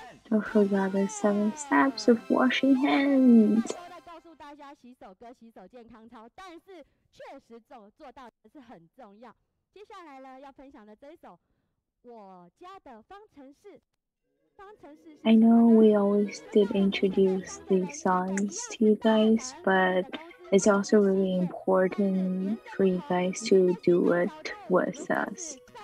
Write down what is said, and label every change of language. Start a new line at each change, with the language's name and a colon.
English: Don't forget the 7 steps of washing hands.
Chinese: 告诉大家洗手跟洗手健康操，但是确实做到是很重要。接下来呢，要分享的这一首我家的方程式。
English: I know we always did introduce these songs to you guys, but it's also really important for you guys to do it with us.